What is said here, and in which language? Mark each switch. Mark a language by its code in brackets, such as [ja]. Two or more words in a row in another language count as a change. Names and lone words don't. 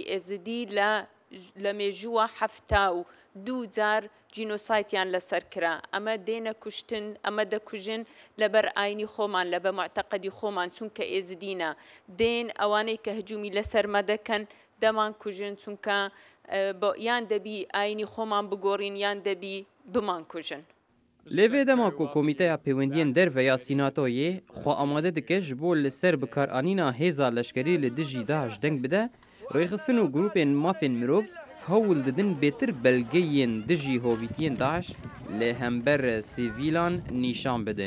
[ckb] ئێزیدی لە مێژووە 72 جار جینۆسایتیان لەسەر کرا. ئەمە دێنە کوشتن، ئەمە دەکوژن لەبەر ئاینی خۆمان لە بە معتەقەدی خۆمان چونکە ئێزدینە دێن ئەوانەی کە هجومی لەسەرمە دەکەن دەمان کوژن چونکە یان دەبی ئاینی خۆمان بگۆڕین یان دەبی بمان کوژن. [ku] Lêvê dema ku Komîteya Pêwendiyên Derve ya Sînatoyê xwe amade dike ji bo li ser bikaranîna hêza leşkerî li dijî Daeş deng bide, rêxistin û grûpên mafên mirov hewl didin bêtir belgeyên dijî hovîtiyên Daeş li hember sivîlan nîşan bidin.